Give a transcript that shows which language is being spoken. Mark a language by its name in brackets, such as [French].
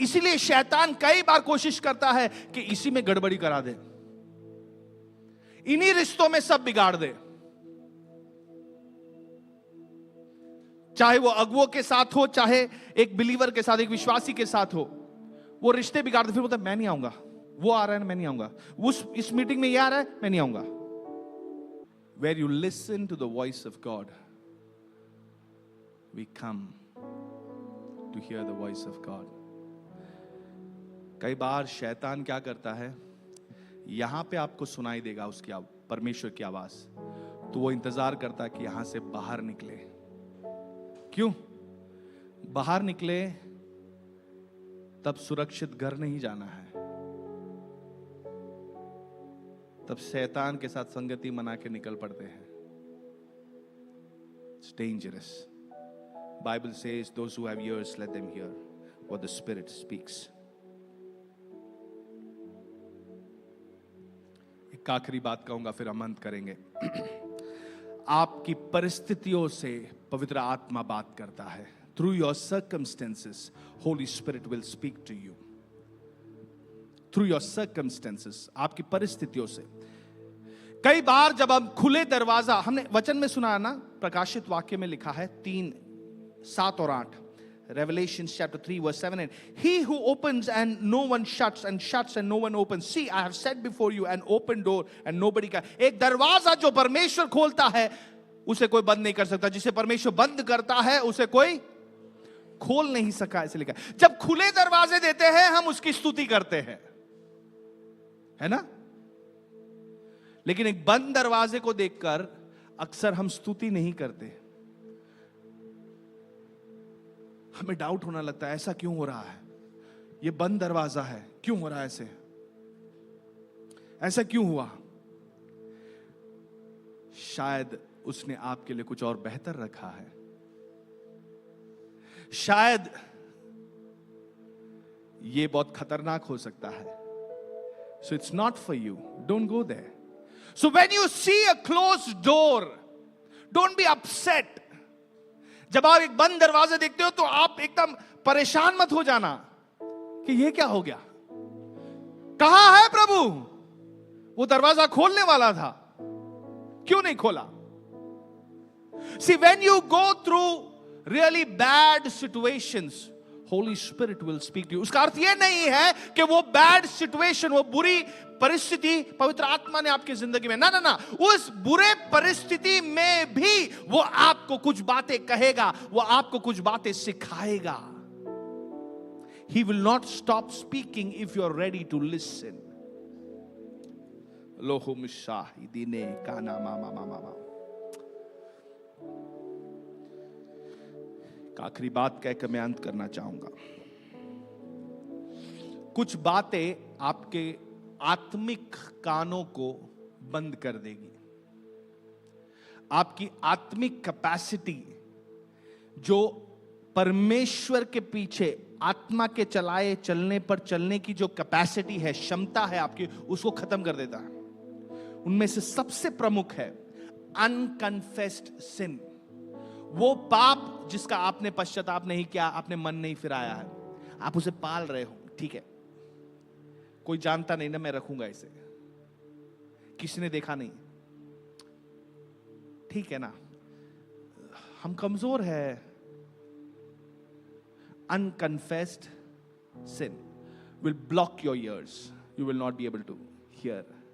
[Hindi] इसीलिए शैतान कई बार कोशिश करता है कि इसी में गड़बड़ी करा दे, इन्हीं रिश्तों में सब बिगाड़ दे। चाहे वो अगुओं के साथ हो, चाहे एक बिलीवर के साथ, एक विश्वासी के साथ हो, वो रिश्ते बिगाड़ दे। फिर बोलता है मैं नहीं आऊंगा, वो आ रहा है मैं नहीं आऊंगा, इस मीटिंग में ये आ रहा है मैं नहीं आऊंगा। [English] Where you listen to the voice of God, we come to hear the voice of God. [Hindi] कई बार शैतान क्या करता है, यहां पे आपको सुनाई देगा उसकी परमेश्वर की आवाज, तो वो इंतजार करता है कि यहां से बाहर निकले। क्यों बाहर निकले? तब सुरक्षित घर नहीं जाना है, तब शैतान के साथ संगति मना के निकल पड़ते हैं। [English] It's dangerous. Bible says those who have ears let them hear. what the Spirit speaks. [Hindi] एक आखिरी बात कहूंगा, फिर हम अंत करेंगे. आपकी परिस्थितियों से पवित्र आत्मा बात करता है. [English] Through your circumstances, Holy Spirit will speak to you. Through your circumstances, [Hindi] आपकी परिस्थितियों से. कई बार जब हम खुले दरवाजा, हमने वचन में सुना ना, प्रकाशित वाक्य में लिखा है 3, 7 और 8. [English] Revelation chapter 3 verse 7 and 8. He who opens and no one shuts, and shuts and no one opens. See, I have set before you an open door and nobody can. [Hindi] एक दरवाजा जो परमेश्वर खोलता है उसे कोई बंद नहीं कर सकता. जिसे परमेश्वर बंद करता है उसे कोई खोल नहीं सका, ऐसे लिखा. जब खुले दरवाजे देते हैं हम उसकी स्तुति करते हैं, है ना. लेकिन एक बंद दरवाजे को देखकर अक्सर हम स्तुति नहीं करते. हमें डाउट होने लगता है, ऐसा क्यों हो रहा है, ये बंद दरवाजा है, क्यों हो रहा है ऐसे, ऐसा क्यों हुआ. शायद उसने आपके लिए कुछ और बेहतर रखा है. शायद ये बहुत खतरनाक हो सकता है. [English] So it's not for you. Don't go there. So when you see a closed door, don't be upset. [Hindi] जब आप एक बंद दरवाजा देखते हो तो आप एकदम परेशान मत हो जाना कि ये क्या हो गया. कहां है प्रभु, वो दरवाजा खोलने वाला था, क्यों नहीं खोला. [English] See, when you go through really bad situations, Holy Spirit will speak to you. [Hindi] उसका अर्थ ये नहीं है कि वो [English] bad situation, [Hindi] वो बुरी परिस्थिति पवित्र आत्मा ने आपकी जिंदगी में, ना ना ना, उस बुरे परिस्थिति में भी वो आपको कुछ बातें कहेगा, वो आपको कुछ बातें सिखाएगा. [English] He will not stop speaking if you are ready to listen. लोहो मिशाही दिने काना मामा मामा मामा. [Hindi] आखिरी बात कहकर मैं अंत करना चाहूंगा. कुछ बातें आपके आत्मिक कानों को बंद कर देगी. आपकी आत्मिक कैपेसिटी, जो परमेश्वर के पीछे आत्मा के चलाए चलने पर चलने की जो कैपेसिटी है, क्षमता है आपकी, उसको खत्म कर देता है. उनमें से सबसे प्रमुख है [English] Unconfessed sin. [Hindi] वो पाप जिसका आपने पश्चाताप नहीं किया, आपने मन नहीं फिराया है, आप उसे पाल रहे हो. ठीक है, कोई जानता नहीं ना, मैं रखूंगा इसे, किसी ने देखा नहीं, ठीक है ना, हम कमजोर है. [English] Unconfessed sin will block your ears. You will not be able to hear.